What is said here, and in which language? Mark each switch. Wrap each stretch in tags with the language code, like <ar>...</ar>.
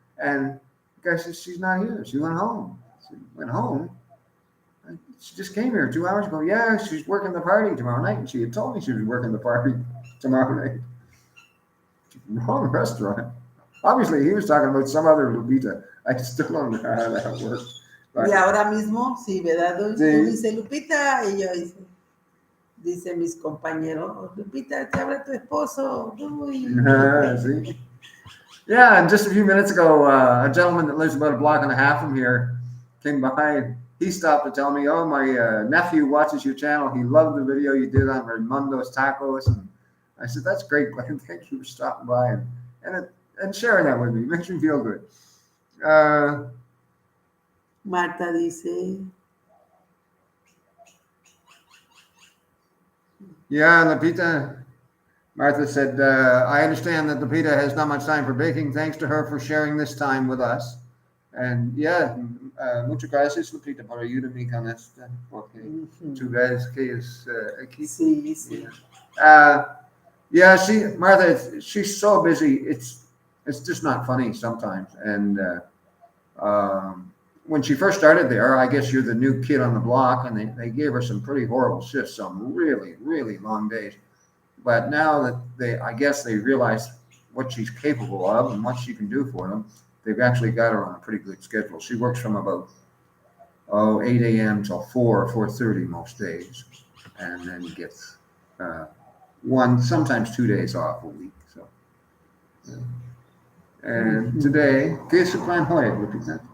<en>And the guy says, she's not here. She went home. She went home. She just came here 2 hours ago. Yeah, she's working the party tomorrow night. And she had told me she was working the party tomorrow night. Wrong restaurant. Obviously, he was talking about some other Lupita. I still don't know how that works. But,</en> <es>y ahora mismo, sí, ¿verdad? Tú sí. dices Lupita y yo dice mis compañeros, Lupita, te habla tu esposo. Duey.</es> <en>See? Yeah, and just a few minutes ago, a gentleman that lives about a block and a half from here came by. He stopped to tell me, oh, my nephew watches your channel. He loved the video you did on Raimundo's Tacos. And I said, that's great, Glenn. Thank you for stopping by and sharing that with me. It makes me feel good.</en> <es>Marta dice.</es> <en>Yeah, Lupita. Martha said, I understand that Lupita has not much time for baking. Thanks to her for sharing this time with us. And yeah,</en> <es>muchas gracias, Lupita, por ayudarme con esto. Porque tú ves que es aquí. Sí, sí.</es> <en>Yeah, Martha, she's so busy. It's just not funny sometimes. And when she first started there, I guess you're the new kid on the block, and they gave her some pretty horrible shifts, some really, really long days. But now that I guess they realize what she's capable of and what she can do for them, they've actually got her on a pretty good schedule. She works from about 8 a.m. till 4 or 4:30 most days, and then gets sometimes 2 days off a week. So, yeah. And today,</en> <es>¿qué es su plan hoy, Lupita?</es>